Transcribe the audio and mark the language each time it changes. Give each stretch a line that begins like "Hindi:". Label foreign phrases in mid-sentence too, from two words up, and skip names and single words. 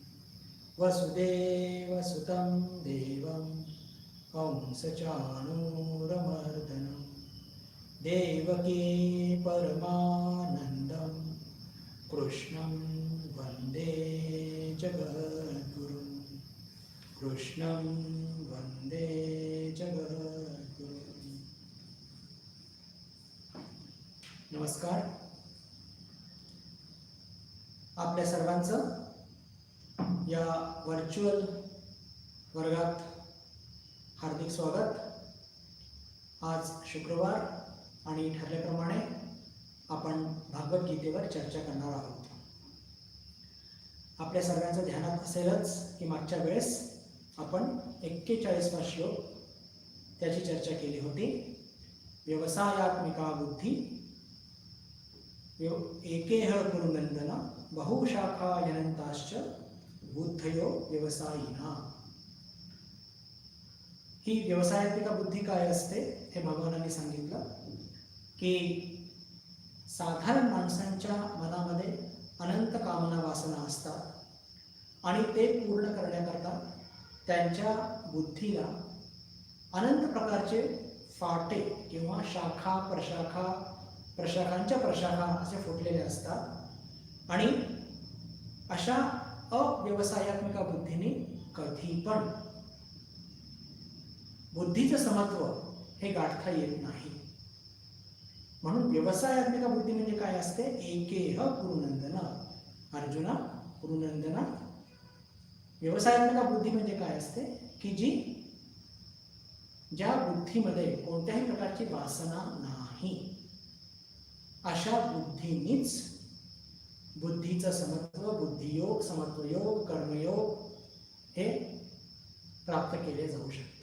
Sanskrit: वसुदेवसुतं देवं कंसचाणूरमर्दनं देवकी परमानन्दं कृष्णं वन्दे जगद्गुरुं नमस्कार.
Marathi: आपल्या सर्वांचं या व्हर्च्युअल वर्गात हार्दिक स्वागत. आज शुक्रवार आणि ठरल्याप्रमाणे आपण भगवद्गीतेवर चर्चा करणार आहोत. आपल्या सर्वांचं ध्यानात असेलच की मागच्या वेळेस आपण 41वा श्लोक त्याची चर्चा केली होती.
Sanskrit: व्यवसायात्मिका बुद्धी एकेह कुरुनंदन बहुशाखा यनंताश्च बुद्धयो व्यवसायिना.
Marathi: ही व्यवसायात्मिका बुद्धी काय असते हे भगवानांनी सांगितलं की साधारण माणसांच्या मनामध्ये अनंत कामना वासना असतात आणि ते पूर्ण करण्याकरता त्यांच्या बुद्धीला अनंत प्रकारचे फाटे किंवा शाखा प्रशाखांच्या प्रशाखा असे फुटलेले असतात आणि अशा अव्यवसायात्मिका बुद्धीने कधी पण बुद्धीचं समत्व हे गाठता येत नाही. म्हणून व्यवसायात्मिका बुद्धी म्हणजे काय असते?
Sanskrit: एकेह कुरुनंदन.
Marathi: अर्जुना, कुरुनंदना, व्यवसायात्मिका बुद्धी म्हणजे काय असते की ज्या बुद्धीमध्ये कोणत्याही प्रकारची वासना नाही अशा बुद्धीनीच बुद्धीचं समत्व, बुद्धियोग, समत्वयोग, कर्मयोग हे प्राप्त केले जाऊ शकतं.